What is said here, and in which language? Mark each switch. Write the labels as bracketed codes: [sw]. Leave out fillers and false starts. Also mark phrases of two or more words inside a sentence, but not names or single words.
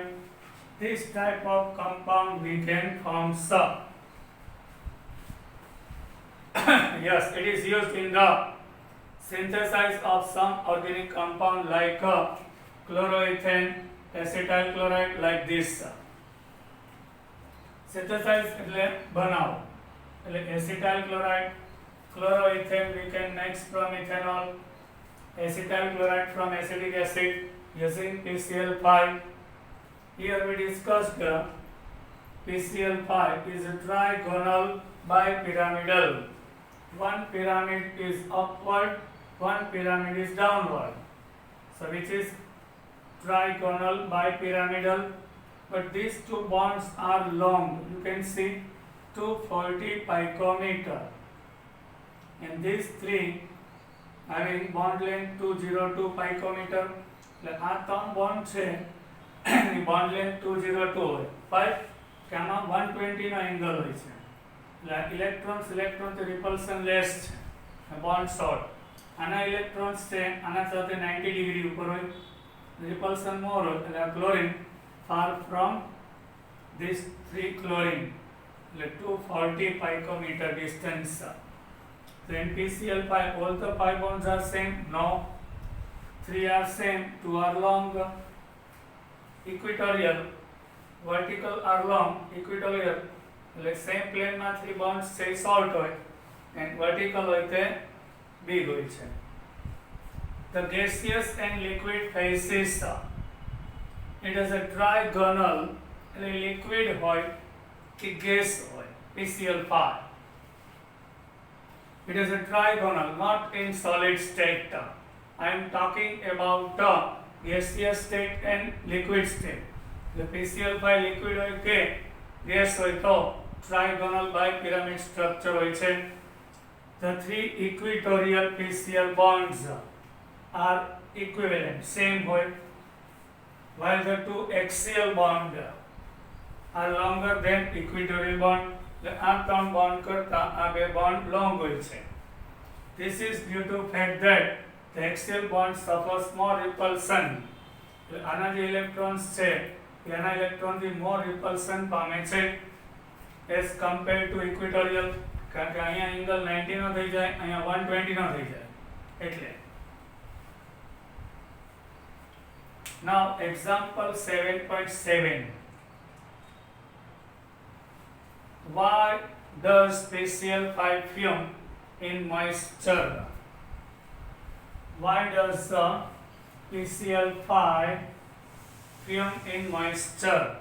[en] This type of compound we can form some. Yes, it is used in the synthesis of some organic compound like chloroethane, acetyl chloride, like this. Synthesize [gu] એટલે બનાવો, એટલે [en] acetyl chloride, chloroethane we can make from ethanol, acetyl chloride from acetic acid using PCl5. Here we discussed PCl5 is a trigonal bipyramidal. One pyramid is upward, one pyramid is downward. So which is trigonal bipyramidal, but these two bonds are long. You can see 240 picometer, and these three having bond length 202 picometer. [gu] એટલે આ ત્રણ બોન્ડ છે એની [en] bond length [gu] 202 હોય, 5 કે આમાં 120 નો એંગલ હોય છે, એટલે ઇલેક્ટ્રોન થી રિપલ્શન લેસ છે, [en] bond short. [gu] આના ઇલેક્ટ્રોન્સ છે આના સાથે 90 ડિગ્રી ઉપર હોય, [en] repulsion more, chlorine far from this 3 chlorine, like 240 picometer distance. So in PCl5 all the 5 bonds are same? No, 3 are same, 2 are long. Equatorial, vertical are long, equatorial like same plane માં 3 bonds say short હોય and vertical [gu] હોય તે [en] big [gu] હોય છે. [en] The gaseous and liquid phases, it is a trigonal, [gu] લિક્વિડ હોય કે ગેસ હોય, [en] PCl5. It is a trigonal, not in solid state. I am talking about gaseous state and liquid state. The PCl5 liquid [gu] હોય કે ગેસ હોય તો [en] trigonal bipyramid structure [gu] હોય છે. [en] The 3 equatorial PCl bonds are equivalent, same હોય, while the 2 axial bond are longer than equatorial bond. [gu] આ ત્રણ bond કરતા આ બે [en] bond long [gu] હોય છે. [en] This is due to fact that the axial bond suffers more repulsion. [gu] આના જે electrons છે એના electron થી [en] more repulsion [gu] પામે છે [en] as compared to equatorial, [gu] કારણ કે અહીંયા angle 90 નો થઈ જાય, અહીંયા 120 નો થઈ જાય એટલે. [en] Now example 7.7. Why does PCl5 fume in moisture? Why does PCl5 fume in moisture?